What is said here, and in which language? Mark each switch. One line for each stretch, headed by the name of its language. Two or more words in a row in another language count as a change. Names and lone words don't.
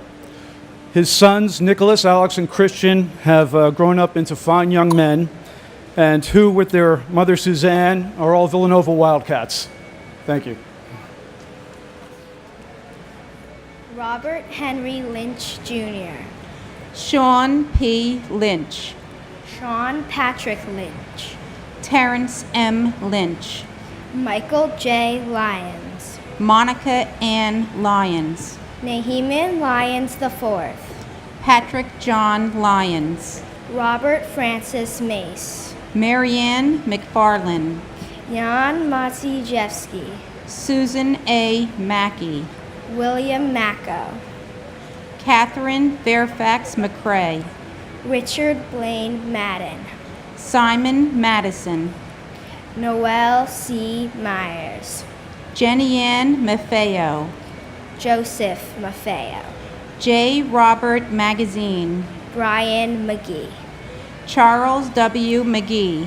English: His sons, Nicholas, Alex, and Christian, have grown up into fine young men, and who, with their mother, Suzanne, are all Villanova Wildcats. Thank you. Robert Henry Lynch Jr., Sean P. Lynch, Sean Patrick Lynch, Terrence M. Lynch, Michael J. Lyons, Monica Ann Lyons, Naheeman Lyons IV, Patrick John Lyons, Robert Francis Mace, Marianne McFarland, Jan Maciejewski, Susan A. Mackey, William Macco, Catherine Fairfax McCrae, Richard Blaine Madden, Simon Madison, Noel C. Myers, Jenny Ann Maffeo, Joseph Maffeo, J. Robert Magazine, Brian McGee, Charles W. McGee,